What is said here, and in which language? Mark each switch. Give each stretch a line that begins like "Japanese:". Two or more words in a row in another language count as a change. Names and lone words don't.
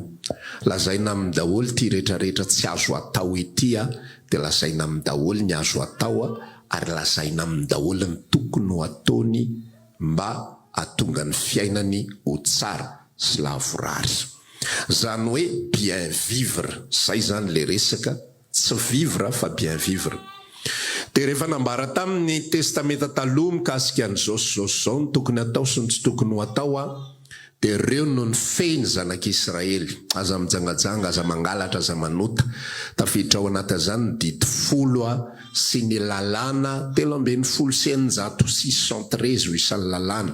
Malagasy: Lazaina amin'ny daholo ty rehetrarehetra tsy azo atao ity dia lazaina amin'ny daholo ny azo atao ary lazaina amin'ny daholo ny tokony ho ataony mba hahatonga ny fiainany ho tsara sy lavorary. Zany hoe
French: bien vivre,
Malagasy: zay zany le resaka, tsy vivre fa
French: bien vivre.
Malagasy: Dia rehefa nambara tamin'ny testamenta taloha mikasika an'izao sy zao ny tokony atao sy ny tsy tokony ho atao dia ireo no ny feny zanak'Israely. Aza mijangajanga, aza mangalatra, aza manota. Tafiditra ao anatin'izany ny didy 10 sy ny lalàna 613 isan'ny lalàna.